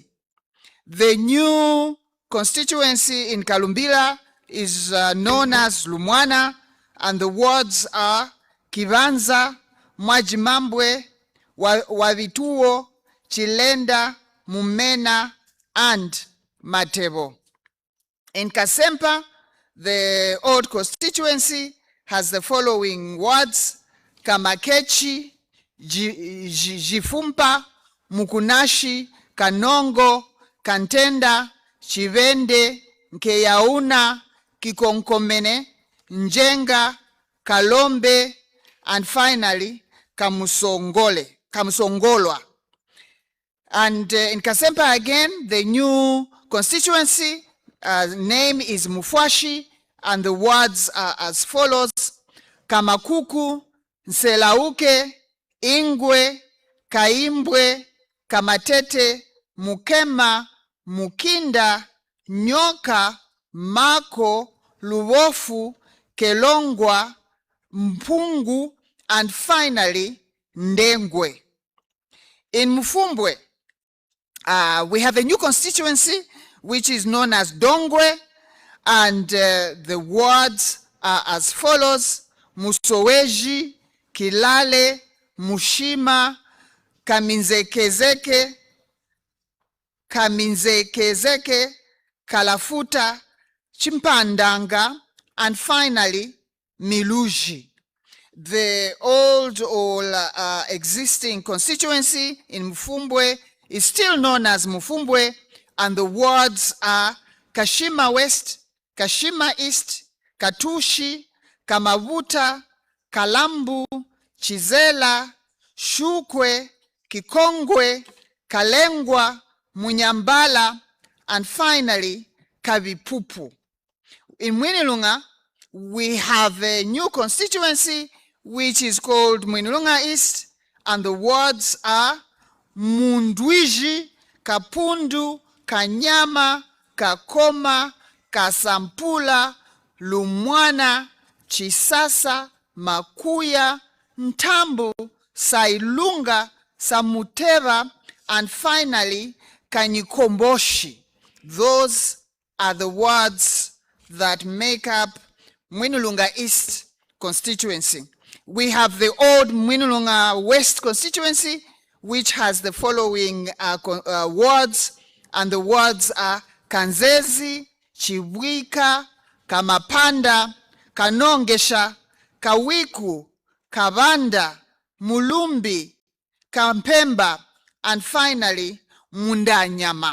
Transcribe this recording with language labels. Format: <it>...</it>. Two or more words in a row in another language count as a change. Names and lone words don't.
<en>The new constituency in Kalumbila is known as Lumwana, and the wards are Kivanza, Mwajimambwe, Wavituo, Chilenda, Mumena, and Matebo. In Kasempa, the old constituency has the following wards: Kamakechi, Jifumpa, Mukunashi, Kanongo, Kantenda, Chivende, Nkeyauna, Kikonkomene, Njenga, Kalombe, and finally Kamusongolwa. And in Kasempa again, the new constituency name is Mufwashi, and the wards are as follows: Kamakuku, Nselauke, Ingwe, Kaimbwe, Kamatete, Mukema, Mukinda, Nyoka, Mako, Luwofu, Kelongwa, Mpungu, and finally Ndengwe. In Mufumbwe, we have a new constituency which is known as Dongwe, and the wards are as follows: Musoweji, Kilale, Mushima, Kaminzekezeke, Kalafuta, Chimpandanga, and finally Miluji. The old or existing constituency in Mufumbwe is still known as Mufumbwe, and the wards are Kashima West, Kashima East, Katushi, Kamavuta, Kalambu, Chizela, Shukwe, Kikongwe, Kalengwa, Munyambala, and finally Kavipupu. In Mwinilunga, we have a new constituency which is called Mwinilunga East, and the wards are Mundwiji, Kapundu, Kanyama, Kakoma, Kasampula, Lumwana, Chisasa, Makuya, Ntambu, Sailunga, Samutera, and finally, Kanyikomboshi. Those are the wards that make up Mwinulunga East constituency. We have the old Mwinulunga West constituency, which has the following wards, and the wards are Kanzezi, Chibwika, Kamapanda, Kanongesha, Kawiku, Kabanda, Mulumbi, Kampemba, and finally, Mundanyama.</en>